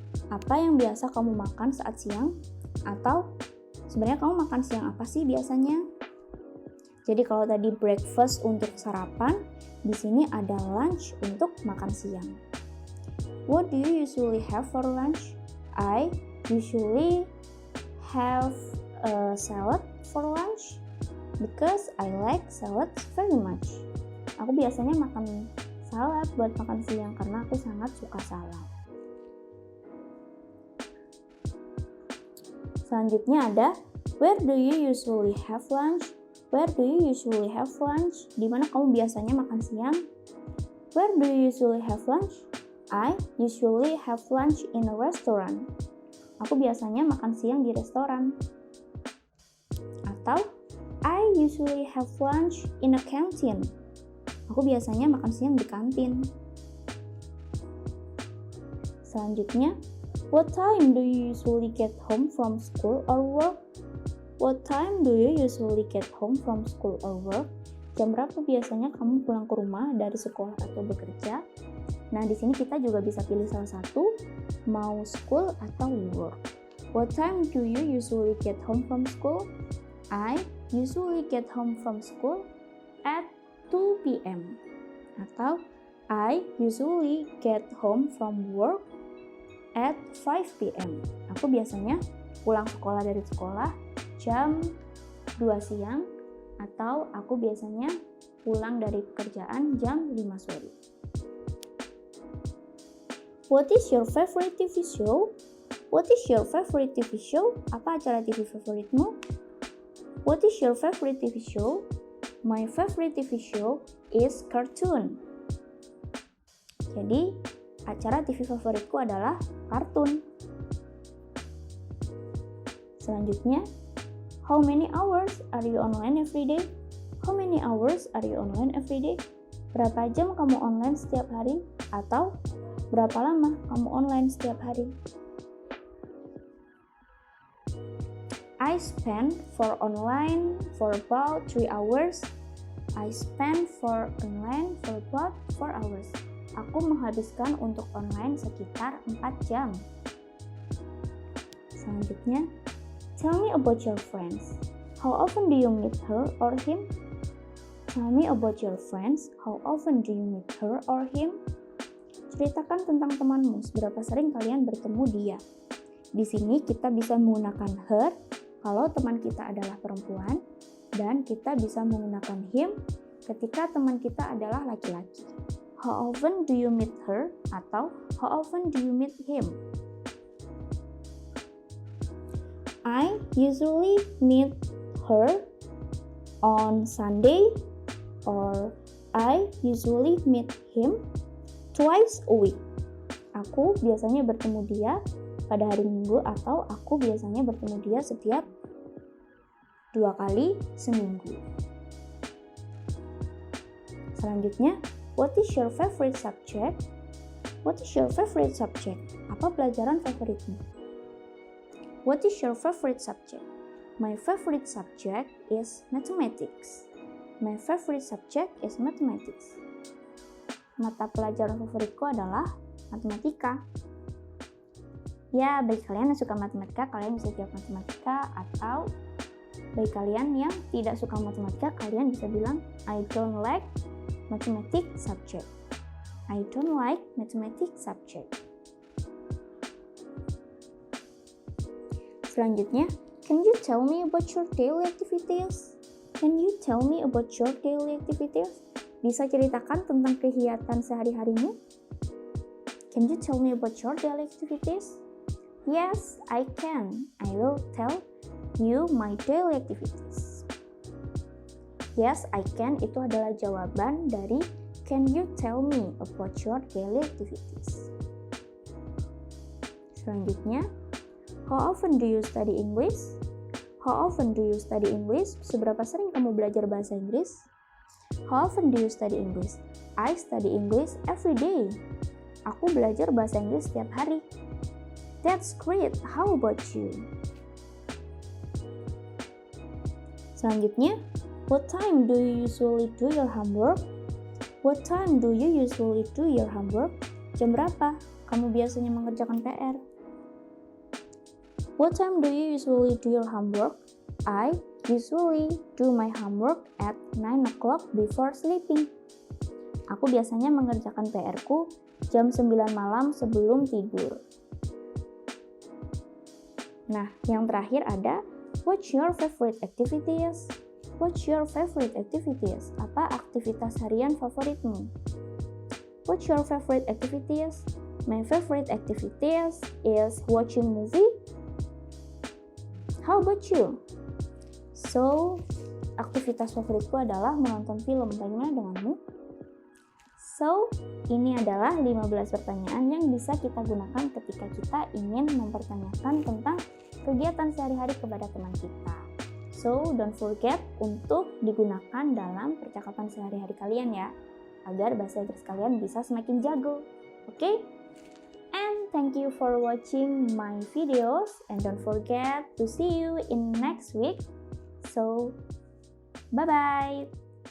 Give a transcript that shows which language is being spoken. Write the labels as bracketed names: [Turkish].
[Indonesian] Apa yang biasa kamu makan saat siang? Atau sebenarnya kamu makan siang apa sih biasanya? Jadi kalau tadi breakfast untuk sarapan, di sini ada lunch untuk makan siang. [English] What do you usually have for lunch? I usually have a salad for lunch because I like salad very much. [Indonesian] Aku biasanya makan salad buat makan siang karena aku sangat suka salad. Selanjutnya ada, [English] where do you usually have lunch? Where do you usually have lunch? [Indonesian] Di mana kamu biasanya makan siang? [English] Where do you usually have lunch? I usually have lunch in a restaurant. [Indonesian] Aku biasanya makan siang di restoran. Atau, [English] I usually have lunch in a canteen. [Indonesian] Aku biasanya makan siang di kantin. Selanjutnya, [English] what time do you usually get home from school or work? What time do you usually get home from school or work? [Indonesian] Jam berapa biasanya kamu pulang ke rumah dari sekolah atau bekerja? Nah, di sini kita juga bisa pilih salah satu, mau school atau work. [English] What time do you usually get home from school? I usually get home from school at 2 p.m. [Indonesian] Atau [English] I usually get home from work at 5 p.m. [Indonesian] Aku biasanya pulang sekolah dari sekolah jam 2 siang atau aku biasanya pulang dari pekerjaan jam 5 sore. [English] What is your favorite TV show? What is your favorite TV show? [Indonesian] Apa acara TV favoritmu? [English] What is your favorite TV show? My favorite TV show is cartoon. [Indonesian] Jadi, acara TV favoritku adalah kartun. Selanjutnya, [English] how many hours are you online every day? How many hours are you online every day? [Indonesian] Berapa jam kamu online setiap hari? Atau berapa lama kamu online setiap hari? [English] I spend for online for about 3 hours. I spend for online for about 4 hours. [Indonesian] Aku menghabiskan untuk online sekitar 4 jam. Selanjutnya, [English] tell me about your friends. How often do you meet her or him? Tell me about your friends. How often do you meet her or him? [Indonesian] Ceritakan tentang temanmu, seberapa sering kalian bertemu dia. Di sini kita bisa menggunakan her kalau teman kita adalah perempuan, dan kita bisa menggunakan him ketika teman kita adalah laki-laki. [English] How often do you meet her? [Indonesian] Atau [English] how often do you meet him? I usually meet her on Sunday, or I usually meet him twice a week. [Indonesian] Aku biasanya bertemu dia pada hari Minggu, atau aku biasanya bertemu dia setiap 2 kali seminggu. Selanjutnya, [English] what is your favorite subject? What is your favorite subject? [Indonesian] Apa pelajaran favoritmu? [English] What is your favorite subject? My favorite subject is mathematics. My favorite subject is mathematics. [Indonesian] Mata pelajaran favoritku adalah matematika. Ya, bagi kalian yang suka matematika, kalian bisa jawab matematika, atau bagi kalian yang tidak suka matematika, kalian bisa bilang [English] I don't like mathematics subject. I don't like mathematics subject. [Indonesian] Selanjutnya, [English] can you tell me about your daily activities? Can you tell me about your daily activities? [Indonesian] Bisa ceritakan tentang kegiatan sehari-harimu? [English] Can you tell me about your daily activities? Yes, I can. I will tell you my daily activities. Yes, I can [Indonesian] itu adalah jawaban dari [English] can you tell me about your daily activities. [Indonesian] Selanjutnya, [English] how often do you study English? How often do you study English? [Indonesian] Seberapa sering kamu belajar bahasa Inggris? [English] How often do you study English? I study English every day. [Indonesian] Aku belajar bahasa Inggris setiap hari. [English] That's great. How about you? [Indonesian] Selanjutnya, [English] what time do you usually do your homework? What time do you usually do your homework? [Indonesian] Jam berapa kamu biasanya mengerjakan PR? [English] What time do you usually do your homework? I usually do my homework at 9 o'clock before sleeping. [Indonesian] Aku biasanya mengerjakan PR-ku jam 9 malam sebelum tidur. Nah, yang terakhir ada [English] what's your favorite activities? What's your favorite activities? [Indonesian] Apa aktivitas harian favoritmu? [English] What's your favorite activities? My favorite activities is watching movie. How about you? [Indonesian] So, aktivitas favoritku adalah menonton film. Bagaimana denganmu? So, ini adalah 15 pertanyaan yang bisa kita gunakan ketika kita ingin mempertanyakan tentang kegiatan sehari-hari kepada teman kita. So, [English] don't forget [Indonesian] untuk digunakan dalam percakapan sehari-hari kalian ya, agar bahasa Inggris kalian bisa semakin jago. Oke? [English] And thank you for watching my videos, and don't forget to see you in next week. So, bye-bye!